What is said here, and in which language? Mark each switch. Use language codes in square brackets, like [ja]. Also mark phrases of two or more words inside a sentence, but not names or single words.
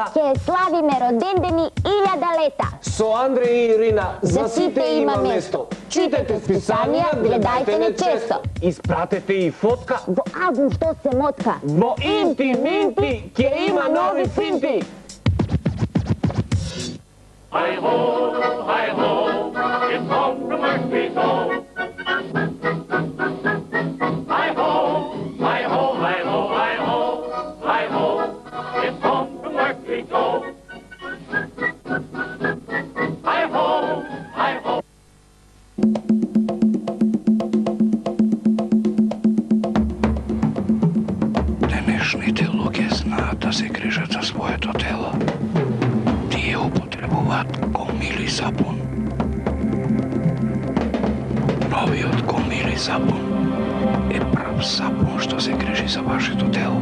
[mk] Ќе славиме родендени 1000 лета. со Андреј и Ирина, за сите има место. Читете списанија, гледајте не често. Испратете и фотка. Во албум што се мотка. Во Инти Минти ќе има нови финти. [en] Hi ho, it's home from Murphy's home. Hi ho, hi ho, hi ho, hi ho, hi ho, it's home from Murphy's home. Hi ho, hi ho. [mk] Денешните луѓе знаат да се грижат за своето тело. Тие употребуваат Комили сапун. Новиот Комили сапун е прав сапун што се грижи за вашето тело.